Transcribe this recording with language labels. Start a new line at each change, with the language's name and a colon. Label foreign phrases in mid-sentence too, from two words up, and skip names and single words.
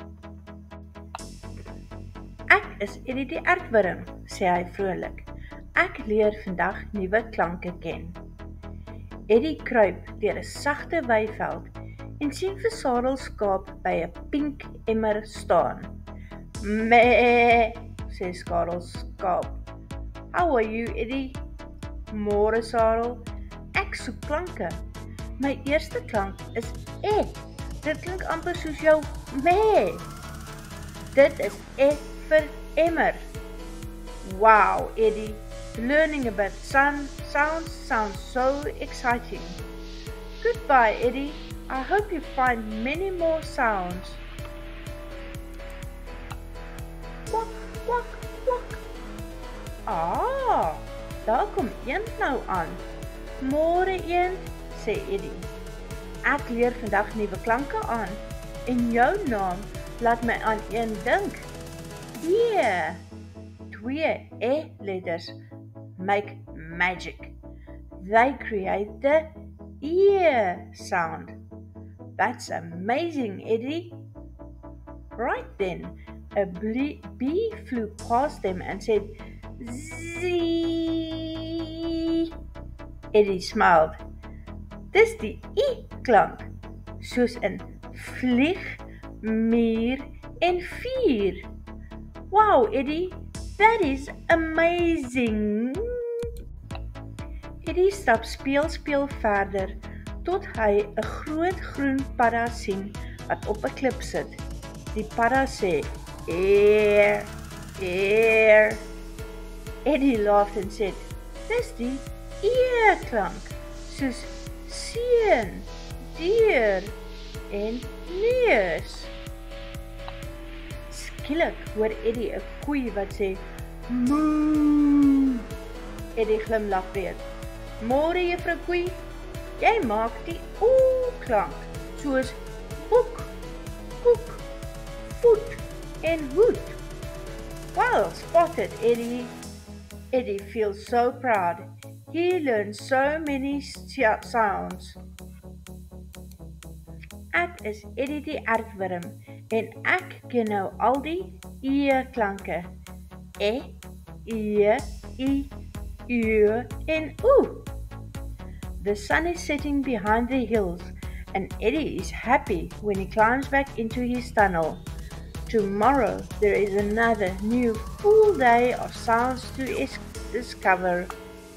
Afrikaans: Ek is Eddie die aardwurm, sê hy vrolik. Ek leer vandag nuwe klanke ken. Eddie kruip deur 'n sagte weiveld en sien vir Sarel skaap by 'n pink emmer staan. "Mee," sê Sarel skaap.
English: "How are you, Eddie?"
Afrikaans: "Môre, Sarel. Ek soek klanke. My eerste klank is e. Dit klink amper soos jou mee." "Dit is e vir emmer." "Wow, Eddie.
English: Learning about sounds so exciting." "Goodbye, Eddie. I hope you find many more sounds." Kwak, kwak, kwak.
Afrikaans: Daar kom eend nou aan. "Môre, eend," sê Eddie. "Ek leer vandag nuwe klanke aan en jou naam laat my aan een dink.
English: Yeah. 2 e-letters make magic. They create the e sound. That's amazing, Eddie." Right then, a bee flew past them and said, "Zee." Eddie smiled.
Afrikaans: Dis die e-klank, soos in vlieg, muur en vuur.
English: "Wow, Eddie, that is amazing."
Afrikaans: Eddie stap speel verder tot hy 'n groot groen padda sien wat op 'n klip sit. Die padda sê, "Air, air."
English: Eddie laughed and said,
Afrikaans: "Dis die e-klank, soos seun, dier en neus." Skielik hoor Eddie 'n koei wat sê, "Moo." Eddie glimlag weer. "Môre, juffrou koei. Jy maak die o-klank, soos boek, koek, voet en hoed."
English: "Well spotted, Eddie." Eddie feels so proud. He learned so many sounds.
Afrikaans: Ek is Eddie die aardwurm en ek ken nou al die e-klanke. E, e, I, U en O.
English: The sun is setting behind the hills and Eddie is happy when he climbs back into his tunnel. Tomorrow there is another new full day of sounds to discover.